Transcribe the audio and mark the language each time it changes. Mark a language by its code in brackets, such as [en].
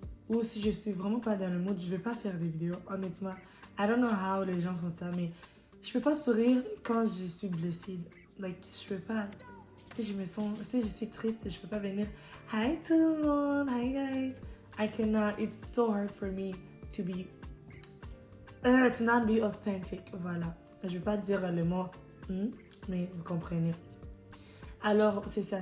[fr] ou si je suis vraiment pas dans le mood, je vais pas faire des vidéos, honnêtement. [en] I don't know how [fr] les gens font ça, mais je peux pas sourire quand je suis blessée. Like, je peux pas. Si je suis triste, je peux pas venir. [en] Hi [fr] tout le monde, [en] hi guys. I cannot. It's so hard for me to be, to not be authentic. [fr] Voilà. Je vais pas dire le mot, mais vous comprenez. Alors, c'est ça.